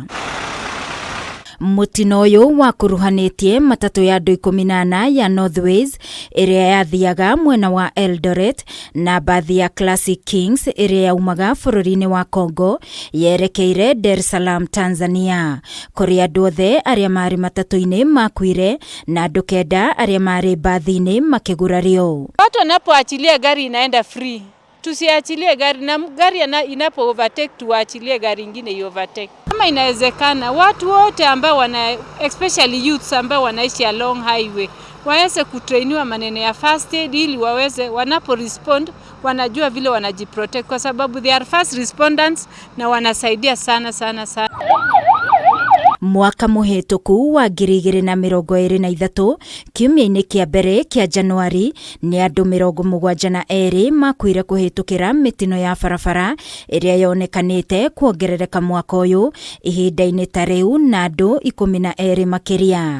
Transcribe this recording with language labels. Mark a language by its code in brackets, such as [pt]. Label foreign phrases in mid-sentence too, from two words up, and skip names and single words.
[ki] Mũtino ũyũ wakuruhanĩtie matatũ ya andũ 18 ya Northways ĩrĩa yathiaga mwena wa Eldoret na bathi ya Classic Kings ĩrĩa yaumaga bũrũri-inĩ wa Congo yerekeire Dar es Salaam, Tanzania. Kũrĩ andũ othe arĩa marĩ matatũ-inĩ makuire na andũ 9 arĩa marĩ bathi-inĩ makĩgurario. [sw] Watu wanapoachilia gari inaenda free. Tusiachilie gari na gari inapo overtake tuachilie gari ingine i overtake. Kama inawezekana watu wote ambao [en] especially youths [sw] ambao wanaishi [en] along highway [sw] waweze kutrainiwa maneno ya [en] first aid [sw] ili waweze wanapo respond wanajua vile wanajiprotect kwa sababu [en] they are first responders [sw] na wanasaidia sana. [ki] Mwaka mũhĩtũku wa 2023 kiumia-inĩ kĩa mbere kĩa Januari nĩ andũ 72 makuire kũhĩtũkĩra mĩtino ya barabara ĩrĩa yonekanĩte kuongerereka mwaka ũyũ ihinda-inĩ ta rĩu na andũ 12 makĩria.